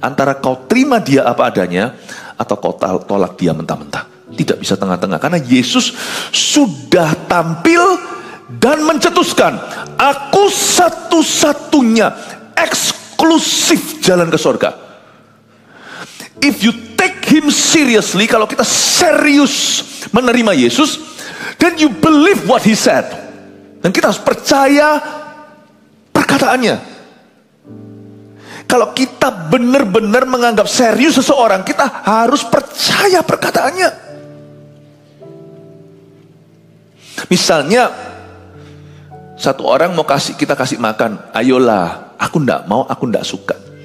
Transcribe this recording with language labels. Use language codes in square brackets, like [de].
[id] Antara kau terima Dia apa adanya, atau kau tolak Dia mentah-mentah. Tidak bisa tengah-tengah. Karena Yesus sudah tampil dan mencetuskan, aku satu-satunya, eksklusif jalan ke sorga. [en] If you take Him seriously, [id] kalau kita serius menerima Yesus, [en] then you believe what He said. [id] Dan kita harus percaya perkataannya. Kalau kita benar-benar menganggap serius seseorang, kita harus percaya perkataannya. Misalnya, satu orang mau kita kasih makan, ayolah, aku enggak mau, aku enggak suka.